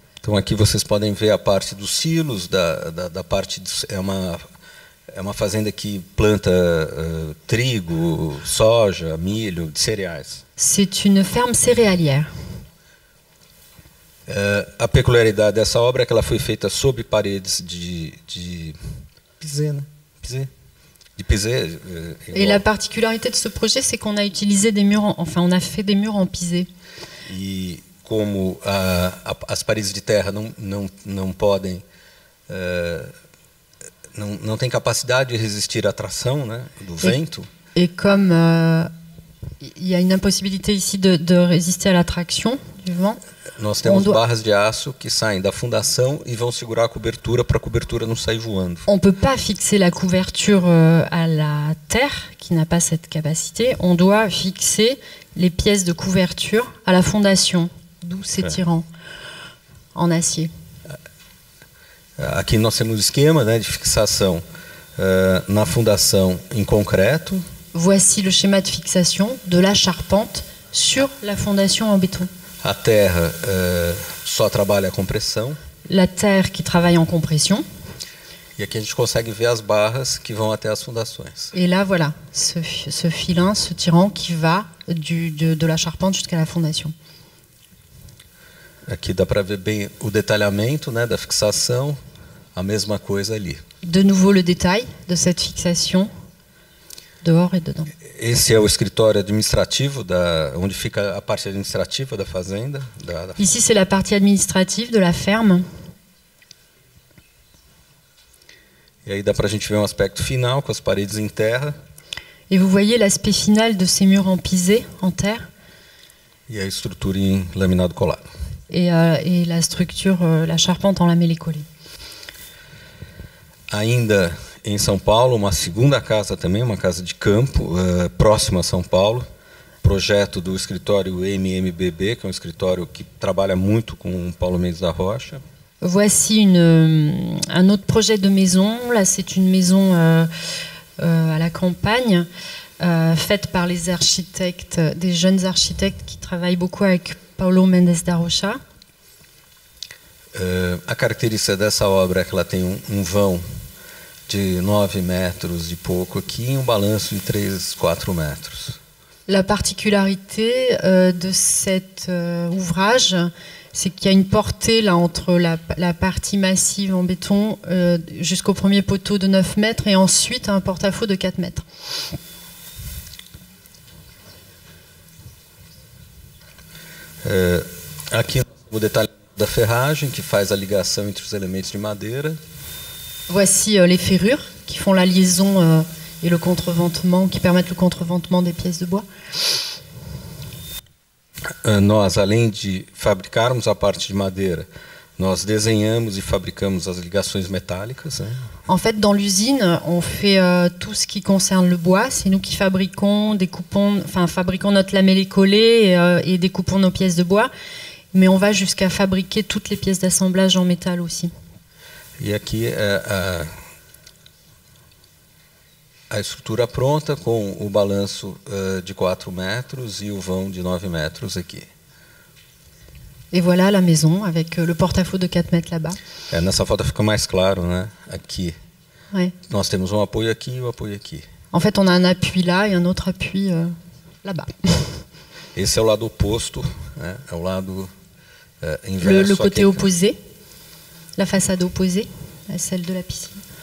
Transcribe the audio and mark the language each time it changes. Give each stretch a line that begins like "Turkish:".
Portuguese: Então aqui vocês podem ver a parte dos silos, da parte é uma fazenda que planta trigo, soja, milho, de cereais.
French: C'est une ferme céréalière.
Portuguese: A peculiaridade dessa obra é que ela foi feita sob paredes de pisé, né?
French: De pisé. Et la particularité de ce projet, c'est qu'on a utilisé des murs, on a fait des murs en pisé.
Portuguese: E como as paredes de terra não podem, não tem capacidade de resistir à tração, né, do vento.
French: Et comme il y a une impossibilité ici de résister à l'attraction du vent.
Portuguese: Nós temos barras de aço que saem da fundação e vão segurar a cobertura para a cobertura não sair voando.
French: On ne peut pas fixer la couverture à la terre, qui n'a pas cette capacité. On doit fixer les pièces de couverture à la fondation, d'où ces tirants en acier.
Portuguese: Aqui nós temos o esquema, né, de fixação na fundação em concreto.
French: Voici le schéma de fixation de la charpente sur la fondation en béton.
Portuguese: A terra só trabalha a compressão.
French: La terre qui travaille en compression.
Portuguese: E aqui a gente consegue ver as barras que vão até as fundações.
French: Et là, voilà, ce filin, ce tirant qui va de la charpente jusqu'à la fondation.
Portuguese: Aqui dá para ver bem o detalhamento, né, da fixação, a mesma coisa ali.
French: De nouveau le détail de cette fixation, dehors et dedans.
Portuguese: Esse é o escritório administrativo, onde fica a parte administrativa da fazenda.
French: Ici, c'est la partie administrative de la ferme.
Portuguese: E aí dá para a gente ver um aspecto final com as paredes em terra.
French: Et vous voyez l'aspect final de ces murs en pisé, en terre.
Portuguese: E a estrutura em laminado colado.
French: Et la structure, la charpente en lamellé collé.
Portuguese: Ainda em São Paulo, uma segunda casa também, uma casa de campo, próxima a São Paulo. Projeto do escritório MMBB, que é um escritório que trabalha muito com Paulo Mendes da Rocha.
French: Voici un autre projet de maison. Là, c'est une maison à la campagne, faite par les architectes, des jeunes architectes qui travaillent beaucoup avec Paulo Mendes da Rocha.
Portuguese: A característica dessa obra é que ela tem um vão de 9 metros e pouco aqui e um balanço de 3, 4 metros.
French: La particularité de cet ouvrage, c'est qu'il y a une portée là, entre la partie massive en béton jusqu'au premier poteau de 9 mètres et ensuite un porte-à-faux de 4 mètres.
Portuguese: Aqui o detalhe da ferragem que faz a ligação entre os elementos de madeira.
French: Voici les ferrures qui font la liaison et le contreventement, qui permettent le contreventement des pièces de bois.
Portuguese: Nós, além de fabricarmos a parte de madeira, nós desenhamos e fabricamos as ligações métallicas. Né?
French: En fait, dans l'usine, on fait tout ce qui concerne le bois. C'est nous qui fabriquons, fabriquons notre lamellé collé et découpons nos pièces de bois. Mais on va jusqu'à fabriquer toutes les pièces d'assemblage en métal aussi.
Portuguese: E aqui a estrutura pronta com o balanço de 4 metros e o vão de 9 metros aqui.
French: Et voilà la maison avec le porte-à-faux de 4 mètres là-bas.
Portuguese: Nessa foto fica mais claro, né? Aqui.
French: Ouais.
Portuguese: Nós temos um apoio aqui e um apoio aqui.
French: En fait, on a un appui là et un autre appui là-bas.
Portuguese: Esse é o lado oposto, né? É o lado inverso.
French: Le côté opposé, la façade opposée à celle de la piscine.